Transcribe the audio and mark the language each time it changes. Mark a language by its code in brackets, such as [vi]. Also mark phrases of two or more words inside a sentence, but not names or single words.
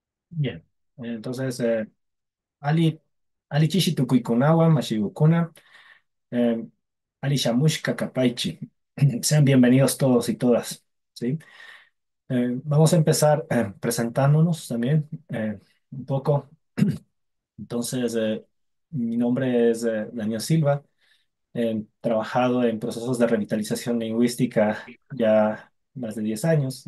[es] Bien, entonces, [qu] Ali, Ali Chishi Tukuikunawa, Mashigukuna, eh, Ali Shamushka Kapaichi. [es] Sean bienvenidos todos y todas, ¿sí? Vamos a empezar presentándonos también un poco. Entonces, mi nombre es Daniel Silva. He trabajado en procesos de revitalización lingüística ya más de 10 años.